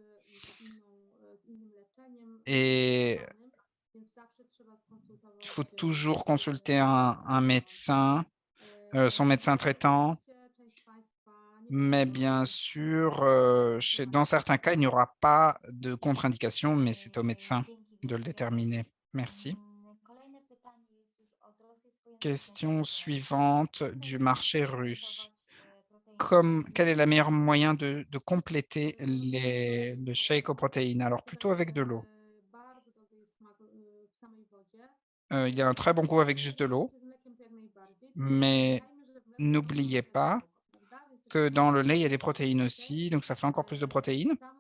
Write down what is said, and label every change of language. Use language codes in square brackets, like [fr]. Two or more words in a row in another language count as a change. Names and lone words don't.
[fr] Et il faut toujours consulter un médecin, son médecin traitant. Mais bien sûr, dans certains cas, il n'y aura pas de contre-indication, mais c'est au médecin de le déterminer. Merci. [pl] Kolejne pytanie jest już od rosyjskojęzycznego [fr] Question suivante du marché russe. quel est le meilleur moyen de compléter le shake aux protéines? Alors, plutôt avec de l'eau. Il y a un très bon goût avec juste de l'eau, mais n'oubliez pas que dans le lait, il y a des protéines aussi, donc ça fait encore plus de protéines.